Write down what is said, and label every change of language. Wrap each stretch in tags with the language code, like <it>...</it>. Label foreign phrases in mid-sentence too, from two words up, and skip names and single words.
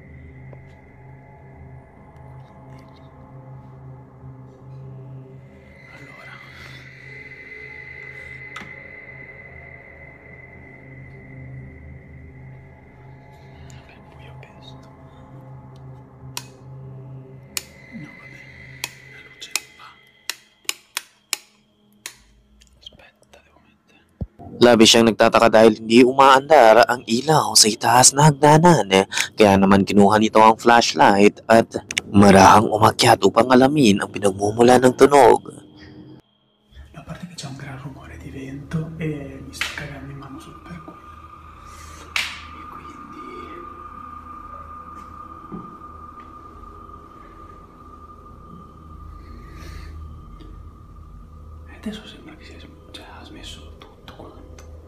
<it>Allora, vabbè, buio pesto. No, vabbè, la luce non va. Aspetta, devo mettere.</it> <tl>Labis siyang nagtataka dahil hindi umaandar ang ilaw sa itaas na hagdanan. Kaya naman kinuha nito ang flashlight at marahang umakyat upang alamin ang pinagmumula ng tunog.</tl> <it>A parte che c'è un gran rumore di vento e mi sto cagando in mano solo per quello. E quindi... E adesso sembra che cioè, ha smesso tutto quanto.</it>